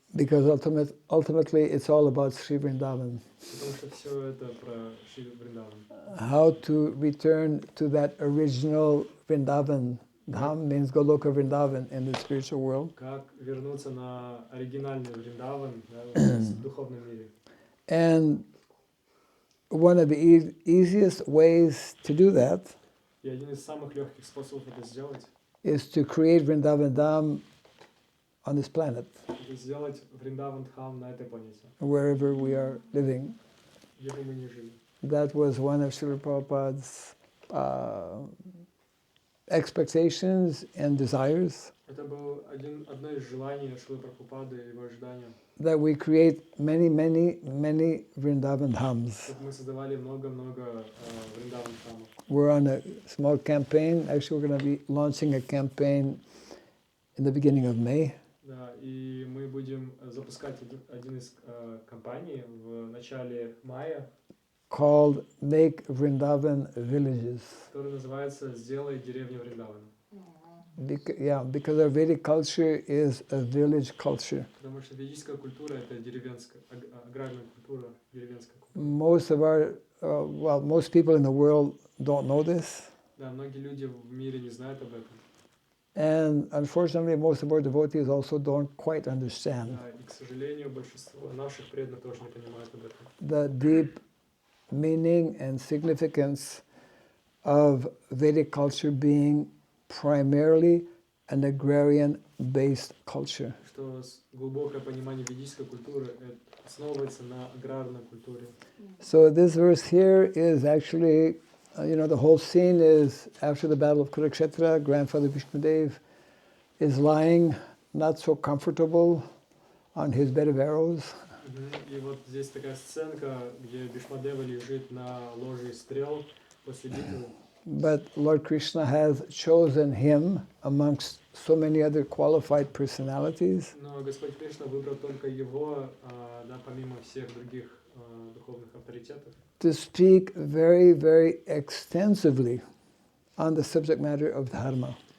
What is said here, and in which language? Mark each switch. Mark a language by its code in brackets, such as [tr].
[en] Because ultimately it's all about Sri Vrindavan. [ru] Потому что все это про Шри Вриндаван. [en] How to return to that original Vrindavan. Dham means Goloka Vrindavan in the spiritual world. [ru] Как вернуться на оригинальный Вриндаван в духовном мире. [en] And one of the easiest ways to do that [ru] И один из самых легких способов это сделать [en] is to create Vrindavan Dham on this planet, [ru] это сделать Вриндаван Dham на этой планете, [en] wherever we are living. [ru] где бы мы ни жили. [en] That was one of Srila Prabhupada's expectations and desires. [ru] Это было одно из желаний Шрилы Прабхупады, его ожидания. [en] That we create many Vrindavan Dhams. [ru] Чтобы мы создавали много Вриндаван Дхамов. [en] We're on a small campaign. Actually, we're going to be launching a campaign in the beginning of May. [ru] Да, и мы будем запускать один из кампаний в начале мая. [en] Called Make Vrindavan Villages. [ru] Который называется «Сделай деревню Вриндавана». [en] Because our Vedic culture is a village culture. [ru] Потому что ведическая культура это деревенская, аграрная культура, деревенская культура. [en] Most people in the world don't know this. [ru] Да, многие люди в мире не знают об этом. [en] And unfortunately, most of our devotees also don't quite understand. [ru] Да, и, к сожалению, большинство наших преданных тоже не понимают об этом. [en] The deep meaning and significance of Vedic culture being primarily an agrarian-based culture. [ru] Что глубокое понимание ведической культуры основывается на аграрной культуре. [en] So this verse here is actually, the whole scene is after the battle of Kurukshetra. Grandfather Bhishma Dev is lying not so comfortable on his bed of arrows. [ru] И вот здесь такая сценка, где Бишмадева лежит на ложе из стрел после битвы. [en] But Lord Krishna has chosen him amongst so many other qualified personalities. [ru] Но Господь Кришна выбрал только его, помимо всех других духовных авторитетов. [en] To speak very extensively on the subject matter of dharma.